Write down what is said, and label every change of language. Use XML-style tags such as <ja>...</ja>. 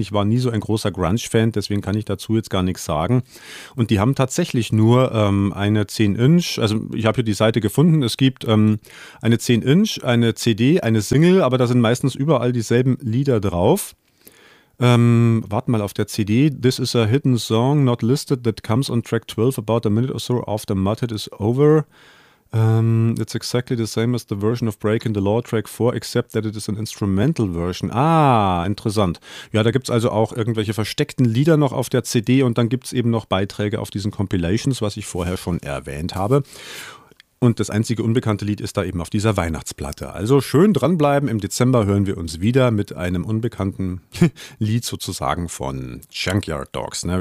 <de>Ich war nie so ein großer Grunge-Fan, deswegen kann ich dazu jetzt gar nichts sagen. Und die haben tatsächlich nur eine 10-Inch, also ich habe hier die Seite gefunden. Es gibt eine 10-Inch, eine CD, eine Single, aber da sind meistens überall dieselben Lieder drauf. Warte mal auf der CD.</de> <en>This is a hidden song, not listed, that comes on track 12 about a minute or so after Mudhoney is over. It's exactly the same as the version of Breaking the Law Track 4, except that it is an instrumental version.</en> <de>Ah, interessant. Ja, da gibt es also auch irgendwelche versteckten Lieder noch auf der CD und dann gibt es eben noch Beiträge auf diesen Compilations, was ich vorher schon erwähnt habe. Und das einzige unbekannte Lied ist da eben auf dieser Weihnachtsplatte. Also schön dranbleiben. Im Dezember hören wir uns wieder mit einem unbekannten Lied sozusagen von Junkyard Dogs. Ne?</de>